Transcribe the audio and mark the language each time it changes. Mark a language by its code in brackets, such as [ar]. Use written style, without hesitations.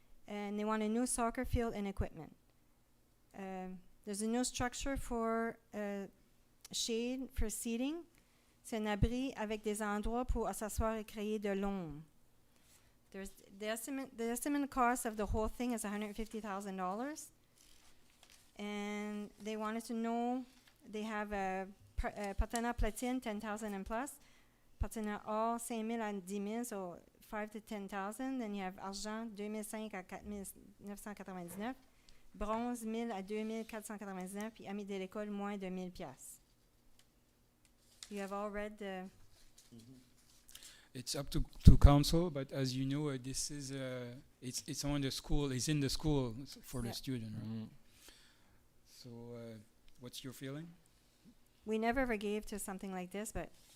[en] And they want a new soccer field and equipment. There's a new structure for shade for seating. [fr] C'est un abri avec des endroits pour s'asseoir et créer de l'ombre. [en] There's the estimate cost of the whole thing is $150,000. And they wanted to know, they have a [fr] partenaire platine, [en] 10,000 and plus. [fr] Partenaire or 5,000 à 10,000, [en] so 5 to 10,000. Then you have argent, 2,500 à 4,999. Bronze, 1,000 à 2,499. [fr] Puis amis de l'école, moins de 1,000 piastres. [en] You have all read the... It's up to council, but as you know, this is it's on the school. It's in the school for the Yeah. student. Right? Mhm. So, what's your feeling? We never ever gave to something like this, but